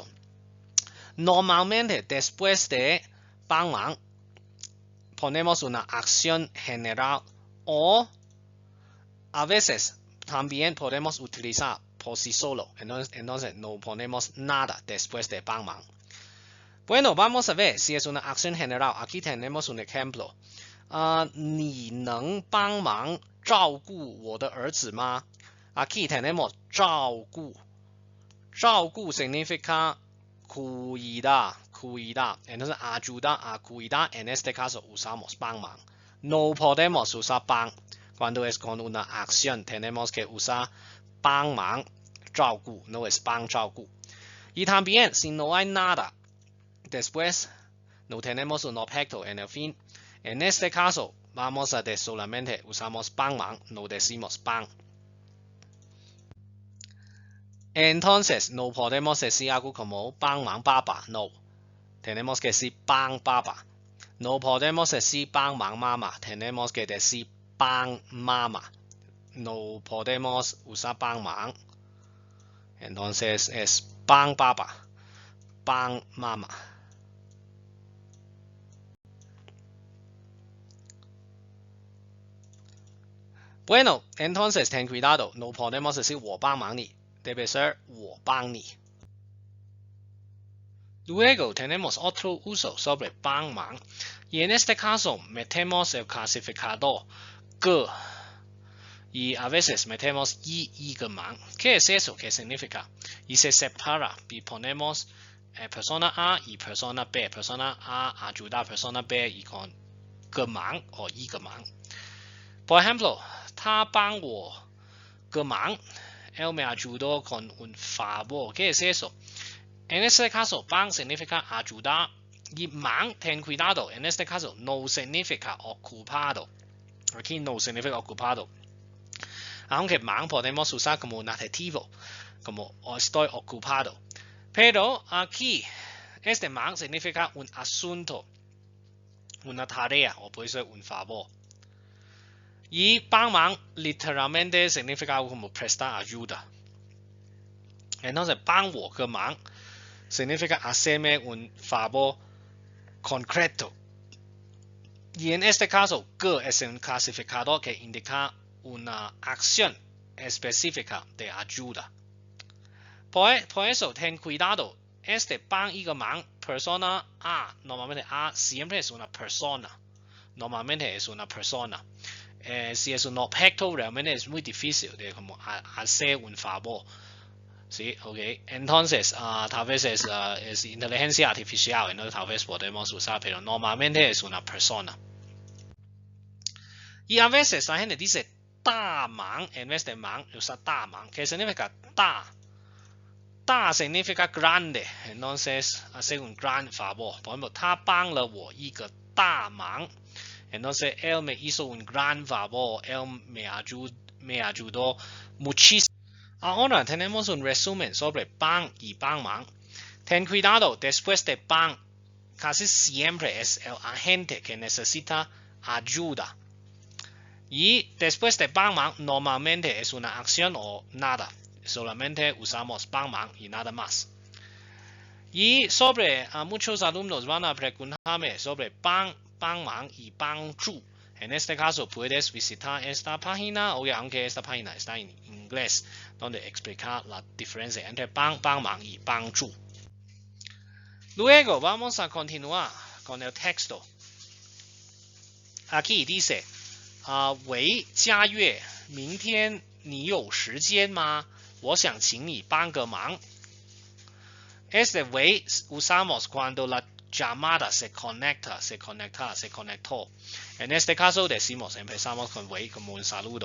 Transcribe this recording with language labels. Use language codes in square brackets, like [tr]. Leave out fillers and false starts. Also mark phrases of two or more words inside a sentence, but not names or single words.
[es] Normalmente, después de 帮忙, ponemos una acción general o a veces también podemos utilizar por sí solo. Entonces no ponemos nada después de 帮忙。Bueno, vamos a ver si es una acción general. Aquí tenemos un ejemplo. [zh] 你能帮忙照顾我的儿子吗？ [es] Aquí tenemos 照顾。照顾 significa cuidar. Entonces ayudar a cuidar. En este caso usamos 帮忙。No podemos usar 帮。Cuando es con una acción tenemos que usar [zh] 帮忙照顾。 [es] No es [zh] 帮照顾。 [es] Y también si no hay nada después no tenemos un objeto en el fin. En este caso, vamos a decir solamente usamos 帮忙, no decimos 帮。Entonces, no podemos decir algo como [zh] 帮忙爸爸, [es] no. Tenemos que decir [zh] 帮爸爸。 [es] No podemos decir [zh] 帮忙妈妈, [es] tenemos que decir 帮妈妈。No podemos usar 帮忙。Entonces, es [zh] 帮爸爸，帮妈 [es] 妈。Bueno, entonces ten cuidado, no podemos decir [zh] 我帮忙你, [es] debe ser [zh] 我帮你。 [es] Luego tenemos otro uso sobre 帮忙, y en este caso metemos el clasificador 个 y a veces metemos [zh] 一个忙。 [es] ¿Qué es eso? ¿Qué significa? Y se separa y ponemos persona A y persona B. Persona A ayuda a persona B y con [zh] 个忙 [es] o [zh] 一个忙。 [es] Por ejemplo, [zh] 他帮我个忙 [es] él me ayudó con un favor. ¿Qué es eso? En este caso, 帮 significa ayudar y 忙, ten cuidado. En este caso, no significa ocupado. Aquí no significa ocupado. Aunque 忙 podemos usar como un adjetivo, como estoy ocupado. Pero aquí, este 忙 significa un asunto, una tarea o puede ser un favor. Y 帮忙 literalmente significa algo como prestar ayuda. Entonces, [zh] 帮我个忙 [es] significa hacerme un favor concreto. Y en este caso, 个 es un clasificador que indica una acción específica de ayuda. Por eso, ten cuidado. Este [zh] 帮一个忙 [es] persona A, normalmente A siempre es una persona. Normalmente es una persona. Si es un objeto, realmente es muy difícil de como hacer un favor. ¿Sí? Okay. Entonces, tal vez es inteligencia artificial, entonces tal vez podemos usar, pero normalmente es una persona. Y a veces la gente dice 大忙 en vez de 忙 usa 大忙. ¿Qué significa 大? 大 significa grande, entonces hacer un gran favor. Por ejemplo, [zh] 他帮了我一个大忙. [es] Entonces, él me hizo un gran favor, él me ayudó muchísimo. Ahora tenemos un resumen sobre 帮 y 帮忙. Ten cuidado, después de 帮, casi siempre es el agente que necesita ayuda. Y después de 帮忙, normalmente es una acción o nada. Solamente usamos 帮忙 y nada más. Y sobre muchos alumnos van a preguntarme sobre 帮忙 y 帮助. En este caso, puedes visitar esta página, o aunque esta página está en inglés, donde explica la diferencia entre 帮忙y帮助。Luego vamos a continuar con el texto. Aquí dice, [zh] 喂，佳悦，明天你有时间吗？我想请你帮个忙。 [es] Este 喂 usamos cuando la llamada se conectó. En este caso decimos, empezamos con 喂 como un saludo.